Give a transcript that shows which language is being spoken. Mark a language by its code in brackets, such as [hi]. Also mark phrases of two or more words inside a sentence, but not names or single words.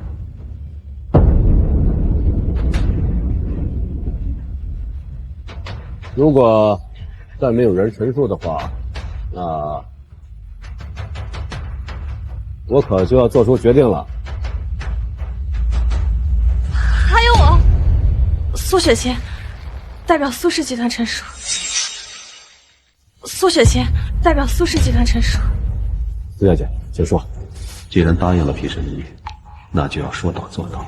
[zh] 如果再沒有人陳述的話，那我可就要做出決定了。還有我，蘇雪晴代表蘇氏集團陳述。蘇雪晴代表蘇氏集團陳述。蘇小姐，請說。既然答應了皮神醫，那就要說到做到。